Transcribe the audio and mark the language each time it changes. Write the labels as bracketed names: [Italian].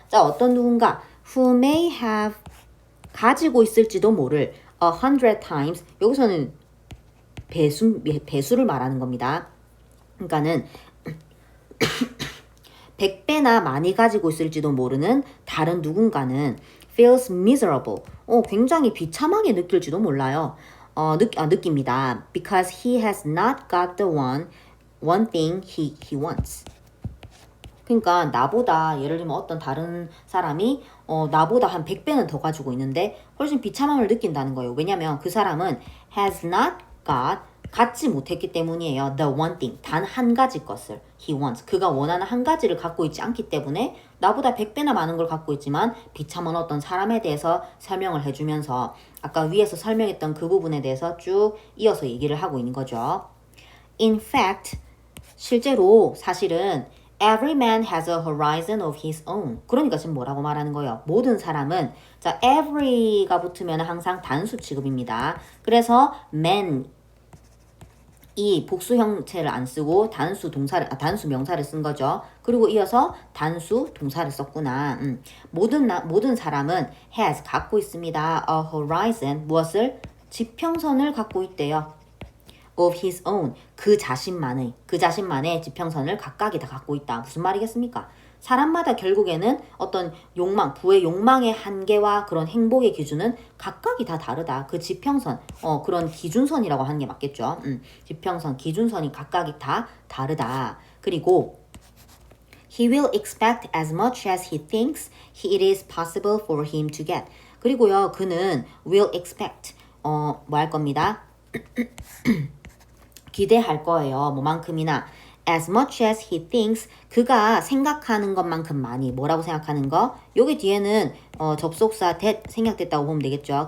[Korean] 자, 어떤 누군가 [English] who may have [Korean] 가지고 있을지도 모를 [English] 100 times [Korean] 여기서는 배수를 말하는 겁니다. 그러니까는 100배나 많이 가지고 있을지도 모르는 다른 누군가는 [English] feels miserable. [Korean] 굉장히 비참하게 느낄지도 몰라요. 느낍니다. [English] Because he has not got the one thing he wants. [Korean] 그러니까 나보다 예를 들면 어떤 다른 사람이 나보다 한 100배는 더 가지고 있는데 훨씬 비참함을 느낀다는 거예요. 왜냐면 그 사람은 [English] has not got [Korean] 갖지 못했기 때문이에요. [English] The one thing, [Korean] 단 한 가지 것을 [English] he wants. [Korean] 그가 원하는 한 가지를 갖고 있지 않기 때문에 나보다 100배나 많은 걸 갖고 있지만 비참한 어떤 사람에 대해서 설명을 해주면서 아까 위에서 설명했던 그 부분에 대해서 쭉 이어서 얘기를 하고 있는 거죠. [English] In fact, [Korean] 실제로 사실은 [English] Every man has a horizon of his own. [Korean] 그러니까 지금 뭐라고 말하는 거예요? 모든 사람은 자 every가 붙으면 항상 단수 취급입니다. 그래서 man 이 복수 형태를 안 쓰고 단수 명사를 쓴 거죠. 그리고 이어서 단수 동사를 썼구나. 모든 사람은 has 갖고 있습니다. A horizon 무엇을? 지평선을 갖고 있대요. [English] of his own [Korean] 그 자신만의 지평선을 각각이 다 갖고 있다. 무슨 말이겠습니까? 사람마다 결국에는 어떤 욕망, 부의 욕망의 한계와 그런 행복의 기준은 각각이 다 다르다. 그 지평선, 그런 기준선이라고 하는 게 맞겠죠. 지평선, 기준선이 각각이 다 다르다. [English] 그리고 he will expect as much as he thinks it is possible for him to get. [Korean] 그리고요, 그는 [English] will expect, [Korean] 뭐 할 겁니다. 기대할 거예요. 뭐만큼이나 [English] as much as he thinks [Korean] 그가 생각하는 것만큼 많이 뭐라고 생각하는 거? 여기 뒤에는 접속사 that 생략됐다고 보면 되겠죠.